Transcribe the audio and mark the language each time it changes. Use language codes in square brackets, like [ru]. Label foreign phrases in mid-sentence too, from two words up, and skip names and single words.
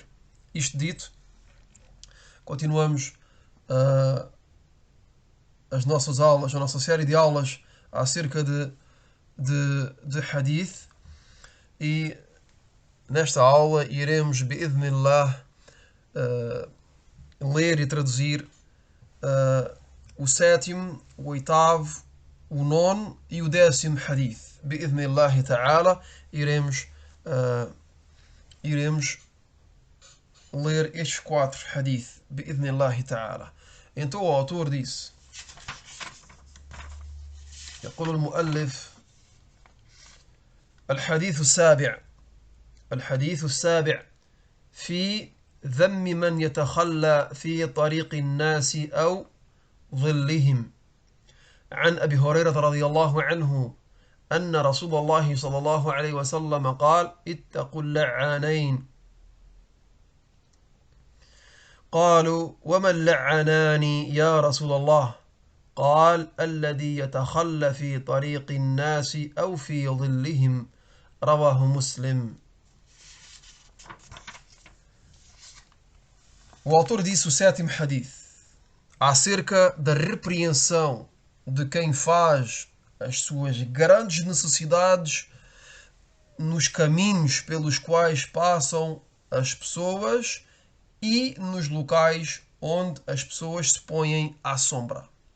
[pt] Isto dito, continuamos as nossas aulas, a nossa série de aulas acerca de Hadith, e nesta aula iremos, bi'idhnillah, ler e traduzir o sétimo, o oitavo, o nono e o décimo Hadith. [ar] بإذن الله تعالى, [pt] iremos ler estes quatro Hadith. [ar] بإذن الله تعالى. [pt] Então o autor disse: [ar] يقول المؤلف: الحديث السابع في ذم من يتخلى في طريق الناس أو ظلهم. عن أبي هريرة رضي الله عنه أن رسول الله صلى الله عليه وسلم قال: اتقوا اللعانين. قالوا: وما اللعانان يا رسول الله؟ قال: الذي يتخلى في طريق الناس أو في ظلهم. رواه مسلم. [pt] O autor disse o sétimo hadith acerca da repreensão de quem faz as suas grandes necessidades nos caminhos pelos quais passam as pessoas e nos locais onde as pessoas se põem à sombra.